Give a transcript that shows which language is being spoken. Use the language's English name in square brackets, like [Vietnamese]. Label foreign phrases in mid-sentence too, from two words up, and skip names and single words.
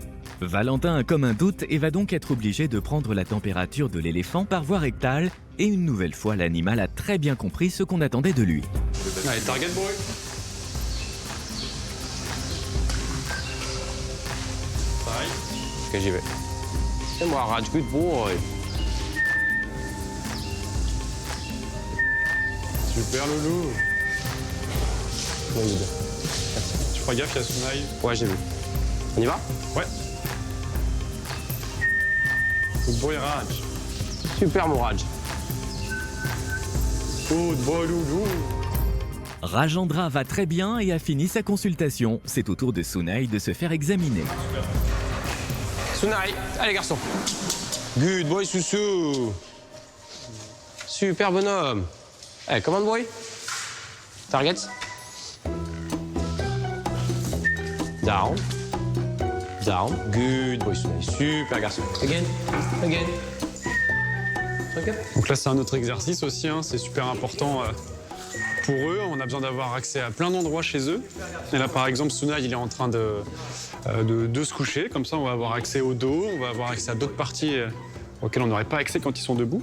[French] Valentin a comme un doute et va donc être obligé de prendre la température de l'éléphant par voie rectale. Et une nouvelle fois, l'animal a très bien compris ce qu'on attendait de lui. Allez, [English] target boy. [French] Pareil. Ok, j'y vais. C'est moi, Raj, [English] good boy. [French] Super loulou. Bon, il est bien. Tu feras gaffe, il y a Sunai. Ouais, j'ai vu. On y va ? Ouais. [English] Good boy, Raj. [French] Super, mon Raj. [English] Good boy, [French] loulou. Rajendra va très bien et a fini sa consultation. C'est au tour de Sunai de se faire examiner. Sunai, allez garçon. [English] Good boy, [French] Soussou. Super bonhomme. Allez, [English] command boy. Target. Down. Down. Good boy, Sunai. [French] Super garçon. [English] Again. Again. Okay. [French] Donc là, c'est un autre exercice aussi, hein. C'est super important pour eux. On a besoin d'avoir accès à plein d'endroits chez eux. Et là, par exemple, Sunai, il est en train de se coucher. Comme ça, on va avoir accès au dos, on va avoir accès à d'autres parties auxquelles on n'aurait pas accès quand ils sont debout.